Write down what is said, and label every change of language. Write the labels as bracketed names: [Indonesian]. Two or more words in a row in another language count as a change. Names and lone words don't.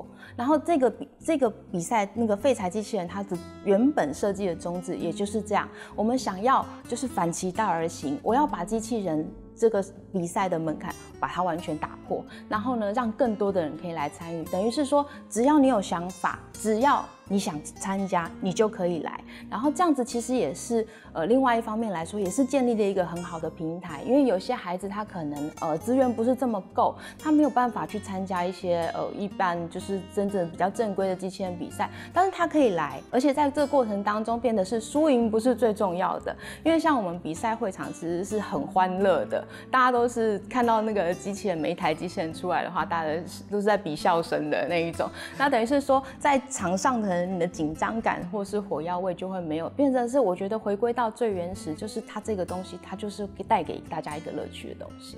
[Chinese] 然後這個比賽那個廢柴機器人，它的原本設計的宗旨也就是這樣，我們想要就是反其道而行，我要把機器人這個比賽的門檻把它完全打破，然後呢，讓更多的人可以來參與，等於是說，只要你有想法，只要你想參加，你就可以來。然後這樣子其實也是另外一方面來說，也是建立了一個很好的平台，因為有些孩子他可能資源不是這麼夠，他沒有辦法去參加一些一般就是真正比較正規的機器人比賽，但是他可以來，而且在這個過程當中變得是輸贏不是最重要的，因為像我們比賽會場其實是很歡樂的，大家都是看到那個機器人每一台機器人出來的話，大家都是在比笑聲的那一種，那等於是說在場上的你的緊張感或是火藥味就會沒有，變成是我覺得回歸到最原始，就是它這個東西，它就是帶給大家一個樂趣的東西。